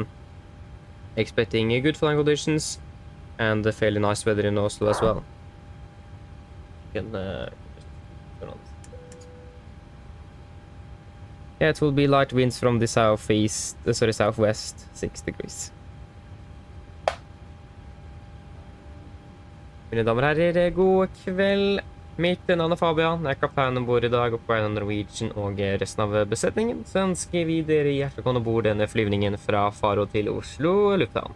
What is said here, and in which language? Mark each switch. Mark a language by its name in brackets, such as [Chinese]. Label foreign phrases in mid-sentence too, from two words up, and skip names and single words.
[English] Expecting good flying conditions and fairly nice weather in Oslo as well. You can just turn on. Yeah, it will be light winds from the southwest, 6 degrees. [Norwegian] Mine damer og herrer, god kveld. Mitt navn er Fabian, jeg er kaptein ombord i dag og på Oslo Norwegian og resten av besetningen. Så ønsker vi dere hjertelig velkommen ombord denne flyvningen fra Faro til Oslo lufthavn.